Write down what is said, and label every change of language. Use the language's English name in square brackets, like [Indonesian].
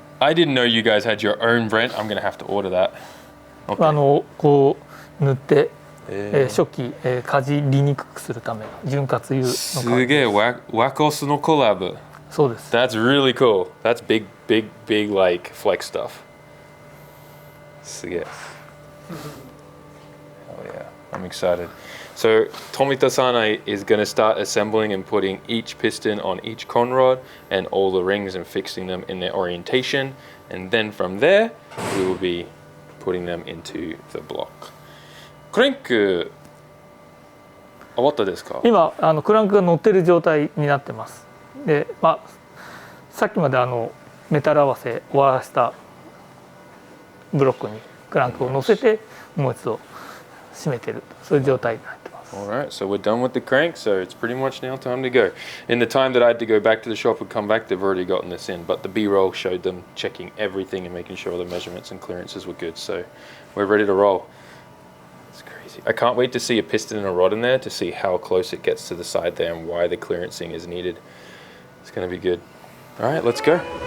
[English] I didn't know you guys had your own brand. I'm going to have to order that. Okay. [Japanese] こう塗って、初期、かじりにくくするための潤滑油の感じです。すげえワコスのコラボ。そうです。 [English] That's really cool. That's big like flex stuff. [Japanese] すげえ。 [English] Oh yeah, I'm excited. So Tomita-san is going to start assembling and putting each piston on each conrod and all the rings and fixing them in their orientation. And then from there, we will be putting them into the block. [Japanese] クランク終わったですか？今クランクが乗ってる状態になってます。で、さっきまでメタル合わせ終わらせたブロックにクランクを乗せてもう一度締めてる、そういう状態になってます。 [English] Alright, so we're done with the crank, so it's pretty much now time to go. In the time that I had to go back to the shop and come back, they've already gotten this in, but the B-roll showed them checking everything and making sure all the measurements and clearances were good, so we're ready to roll. It's crazy. I can't wait to see a piston and a rod in there to see how close it gets to the side there and why the clearancing is needed. It's going to be good. Alright, let's go.